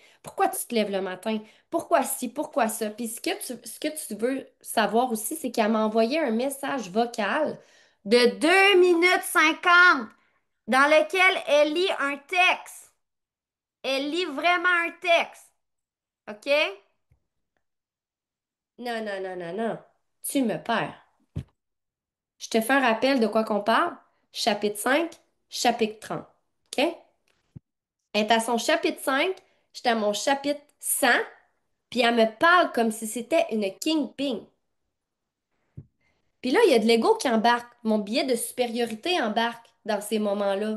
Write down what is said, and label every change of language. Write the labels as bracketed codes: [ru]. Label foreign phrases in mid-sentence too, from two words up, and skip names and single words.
[fr] Pourquoi tu te lèves le matin? Pourquoi ci? Pourquoi ça? Puis ce que tu veux savoir aussi, c'est qu'elle m'a envoyé un message vocal de 2 minutes 50 dans lequel elle lit un texte. Elle lit vraiment un texte. OK? Non, non, non, non, non. Tu me perds. Je te fais un rappel de quoi qu'on parle. Chapitre 5, chapitre 30. OK? Elle est à son chapitre 5, j'étais à mon chapitre 100, puis elle me parle comme si c'était une kingpin. Puis là, il y a de l'ego qui embarque. Mon billet de supériorité embarque dans ces moments-là.